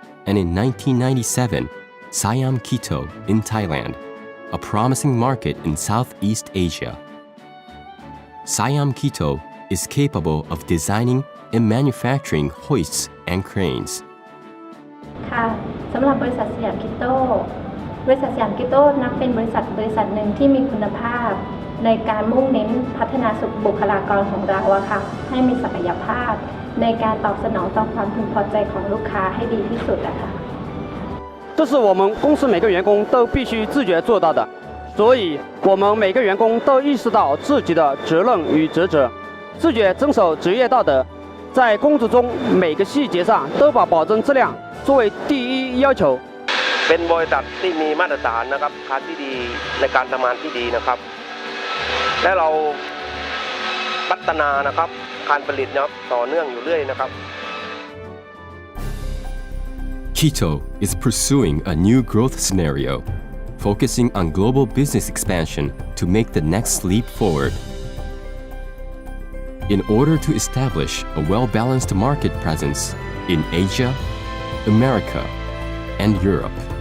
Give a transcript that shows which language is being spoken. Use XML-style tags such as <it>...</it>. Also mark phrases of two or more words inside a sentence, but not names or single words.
<en>and in 1997, Siam Kito in Thailand, a promising market in Southeast Asia. Siam Kito is capable of designing and manufacturing hoists and cranes.</en> <th>ค่ะสำหรับบริษัทสยามคิโต้บริษัทสยามคิโต้นับเป็นบริษัทหนึ่งที่มีคุณภาพในการมุ่งเน้นพัฒนาบุคลากรของเราอะค่ะให้มีศักยภาพในการตอบสนองต่อความพึงพอใจของลูกค้าให้ดีที่สุดอะค่ะ</th> <zh>这是我们公司每个员工都必须自觉做到的，所以我们每个员工都意识到自己的责任与职责，自觉遵守职业道德，在工作中每个细节上都把保证质量作为第一要求。</zh> <th>เป็นบริษัทที่มีมาตรฐานนะครับค่าที่ดีในการทำงานที่ดีนะครับและเราพัฒนานะครับการผลิตนะครับต่อเนื่องอยู่เรื่อยนะครับ</th> <en>Kito is pursuing a new growth scenario, focusing on global business expansion to make the next leap forward. In order to establish a well-balanced market presence in Asia, America, and Europe.</en>